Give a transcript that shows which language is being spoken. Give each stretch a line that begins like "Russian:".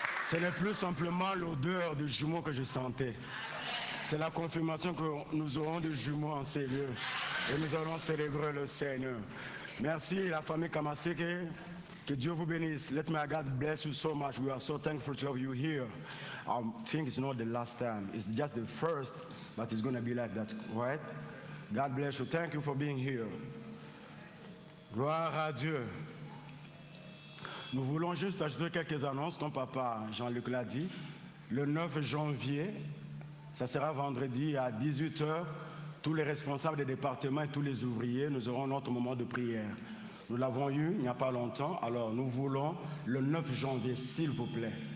French: Ce n'est plus simplement l'odeur de jumeaux que je sentais. C'est la confirmation que nous aurons des jumeaux en ces lieux. Et nous allons célébrer le Seigneur. Merci la famille Kamaseke. Que Dieu vous bénisse.
English: Let my God bless you so much. We are so thankful to have you here. I think it's not the last time. It's just the first, but it's going to be like that, right? God bless you. Thank you for being here.
French: Gloire à Dieu. Nous voulons juste ajouter quelques annonces, comme papa Jean-Luc l'a dit. Le 9 janvier, ça sera vendredi à 18h. Tous les responsables des départements et tous les ouvriers, nous aurons notre moment de prière. Nous l'avons eu il n'y a pas longtemps, alors nous voulons le 9 janvier, s'il vous plaît.